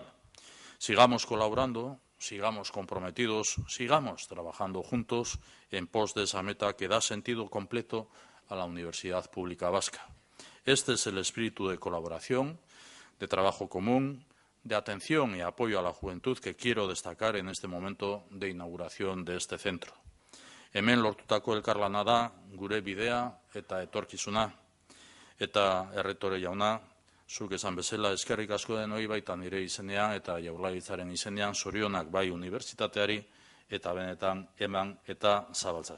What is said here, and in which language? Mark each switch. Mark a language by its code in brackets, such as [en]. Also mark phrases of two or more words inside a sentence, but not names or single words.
[es] Sigamos colaborando, sigamos comprometidos, sigamos trabajando juntos en pos de esa meta que da sentido completo a la Universidad Pública Vasca. Este es el espíritu de colaboración, de trabajo común, de atención y apoyo a la juventud que quiero destacar en este momento de inauguración de este centro. [eu] Hemen lortutako elkarlana da gure bidea eta etorkizuna. Eta erretore jauna, Zuk esan bezala eskerrik asko denoi baita nire izenean eta Jaurlaritzaren izenean zorionak bai unibertsitateari eta benetan eman eta zabaltzazu.